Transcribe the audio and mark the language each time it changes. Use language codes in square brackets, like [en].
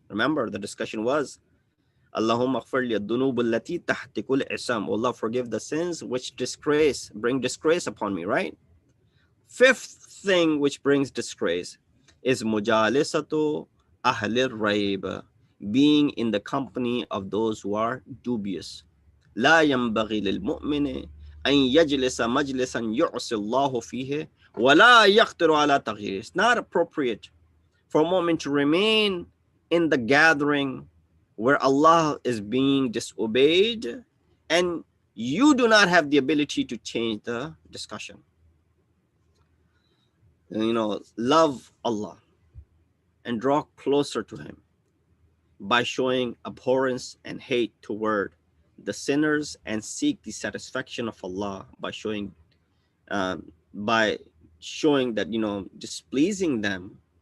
[en] Remember, the discussion was [ar] Allahumma aghfir li ad-dunub allati tahtikul isam. [en] Allah, forgive the sins which bring disgrace upon me, right? Fifth thing which brings disgrace is [ar] mujalisatu ahl al-rayb, [en] being in the company of those who are dubious. [ar] لا ينبغي للمؤمن أن يجلس مجلسا يعصي الله فيه ولا يقدر على تغييره. [en] It's not appropriate for a moment to remain in the gathering where Allah is being disobeyed and you do not have the ability to change the discussion. Love Allah and draw closer to Him by showing abhorrence and hate toward the sinners, and seek the satisfaction of Allah by showing that displeasing them.